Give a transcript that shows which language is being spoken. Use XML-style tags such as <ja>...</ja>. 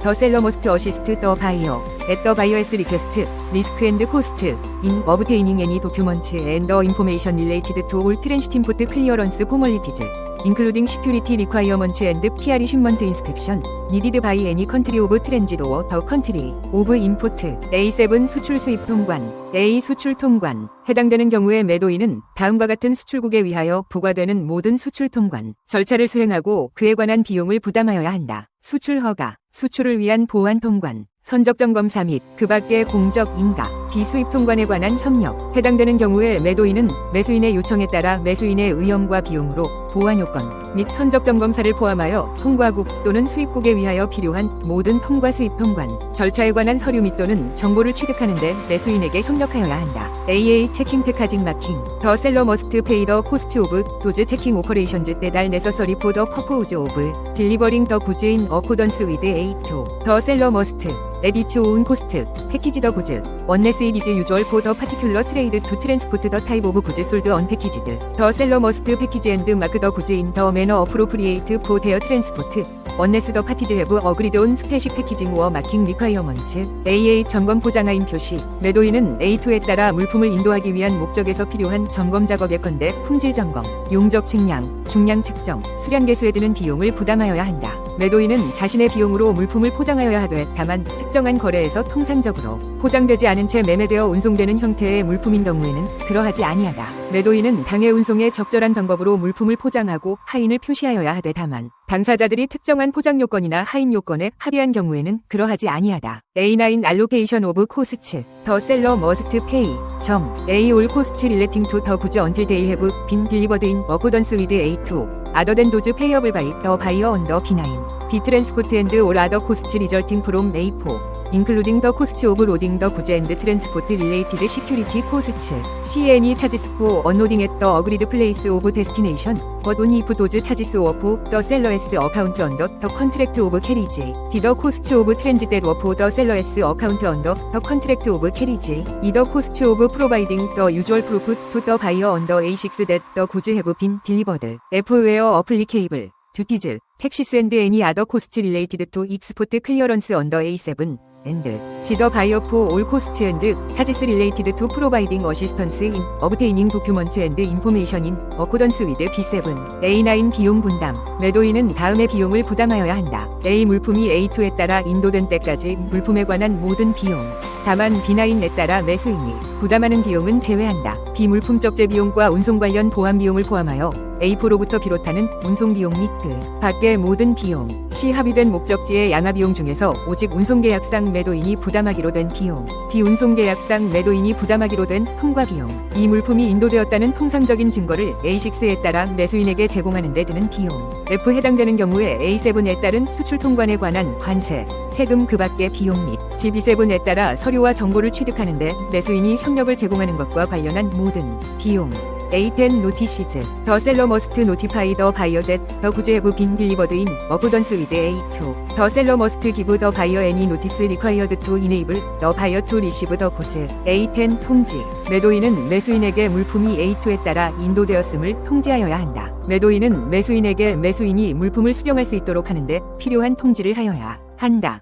<en>The seller must assist the buyer at the buyer's request, risk and cost, in obtaining any documents and information related to all transit import clearance formalities, including security requirements and PR shipment inspection, needed by any country of transit or the country of import.</en> <ko>A7 수출 수입 통관, A 수출 통관. 해당되는 경우에 매도인은 다음과 같은 수출국에 위하여 부과되는 모든 수출 통관 절차를 수행하고 그에 관한 비용을 부담하여야 한다. 수출 허가, 수출을 위한 보안 통관, 선적 점검사 및 그 밖의 공적 인가, 비수입 통관에 관한 협력. 해당되는 경우에 매도인은 매수인의 요청에 따라 매수인의 의엄과 비용으로 보안 요건 및 선적 점검사를 포함하여 통과국 또는 수입국에 위하여 필요한 모든 통과 수입 통관 절차에 관한 서류 및 또는 정보를 취득하는 데 매수인에게 협력하여야 한다.</ko> <en>AA 체킹 패카징 마킹. The seller must pay the cost of those checking operations that are necessary for the purpose of delivering the goods in accordance with A2. The seller must at its own cost package the goods unless it is usual for the particular trade to transport the type of goods sold unpackaged. The seller must package and mark the goods in the manner appropriate for their transport unless the parties have agreed on specific packaging or marking requirements.</en> <ko>AA 점검 포장하인 표시. 매도인은 A2에 따라 물품을 인도하기 위한 목적에서 필요한 점검 작업 예컨대 품질 점검, 용적 측량, 중량 측정, 수량 계수에 드는 비용을 부담하여야 한다. 매도인은 자신의 비용으로 물품을 포장하여야 하되 다만 특정한 거래에서 통상적으로 포장되지 않은 채 매매되어 운송되는 형태의 물품인 경우에는 그러하지 아니하다. 매도인은 당해 운송에 적절한 방법으로 물품을 포장하고 하인을 표시하여야 하되 다만 당사자들이 특정한 포장 요건이나 하인 요건에 합의한 경우에는 그러하지 아니하다.</ko> <en>A9 Allocation of Costs. The seller must pay. A all costs relating to the goods until they have been delivered in accordance with A2. Other than those payable by the buyer under B9. B transport and all other costs resulting from A4. including the cost of loading the goods and transport related security costs. CNE charges for unloading at the agreed place of destination, but only if those charges of the seller's account under the contract of carriage. The cost of transit of the seller's account under the contract of carriage. The cost of providing the usual proof to the buyer under A6 that the goods have been delivered. F where applicable. Duties, taxes and any other costs related to export clearance under A7. and the buyer for all costs and charges related to providing assistance in obtaining documents and information in accordance with B7.</en> <ko>A9 비용 분담. 매도인은 다음의 비용을 부담하여야 한다. A 물품이 A2에 따라 인도된 때까지 물품에 관한 모든 비용. 다만 B9에 따라 매수인이 부담하는 비용은 제외한다. B 물품 적재 비용과 운송 관련 보안 비용을 포함하여 A4로부터 비롯하는 운송 비용 및 그 밖의 모든 비용, 시 합의된 목적지의 양화 비용 중에서 오직 운송계약상 매도인이 부담하기로 된 비용, D 운송계약상 매도인이 부담하기로 된 통과 비용, 이 물품이 인도되었다는 통상적인 증거를 A6에 따라 매수인에게 제공하는 데 드는 비용, F 해당되는 경우에 A7에 따른 수출 통관에 관한 관세, 세금 그 밖의 비용 및 G7에 따라 서류와 정보를 취득하는 데 매수인이 협력을 제공하는 것과 관련한 모든 비용.</ko> <en>A10 Notices. The seller must notify the buyer that the goods have been delivered in accordance with A2. The seller must give the buyer any notice required to enable the buyer to receive the goods.</en> <ko>A10 통지. 매도인은 매수인에게 물품이 A2에 따라 인도되었음을 통지하여야 한다. 매도인은 매수인에게 매수인이 물품을 수령할 수 있도록 하는데 필요한 통지를 하여야 한다.</ko>